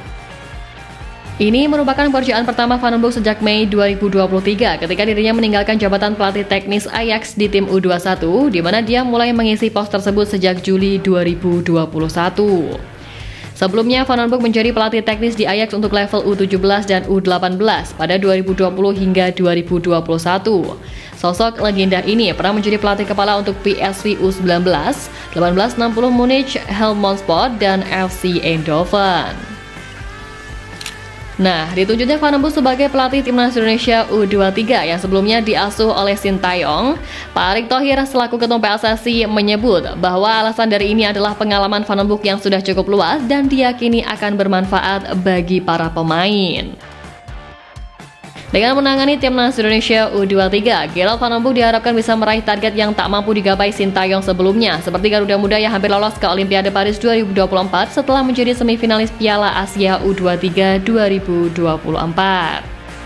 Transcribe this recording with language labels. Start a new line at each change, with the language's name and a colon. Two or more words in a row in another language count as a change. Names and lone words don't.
Indonesian: Ini merupakan pekerjaan pertama Van den Broek sejak Mei 2023 ketika dirinya meninggalkan jabatan pelatih teknis Ajax di tim U21, di mana dia mulai mengisi pos tersebut sejak Juli 2021. Sebelumnya, Van den Broek menjadi pelatih teknis di Ajax untuk level U17 dan U18 pada 2020 hingga 2021. Sosok legenda ini pernah menjadi pelatih kepala untuk PSV U19, 1860 Munich, Helmond Sport, dan FC Eindhoven. Nah, ditunjuknya Van den Broek sebagai pelatih Timnas Indonesia U23 yang sebelumnya diasuh oleh Sintayong, Pak Erick Thohir selaku ketua PSSI menyebut bahwa alasan dari ini adalah pengalaman Van den Broek yang sudah cukup luas dan diyakini akan bermanfaat bagi para pemain. Dengan menangani Timnas Indonesia U23, Gerald Van den Broek diharapkan bisa meraih target yang tak mampu digapai Sintayong sebelumnya, seperti Garuda Muda yang hampir lolos ke Olimpiade Paris 2024 setelah menjadi semifinalis Piala Asia U23 2024.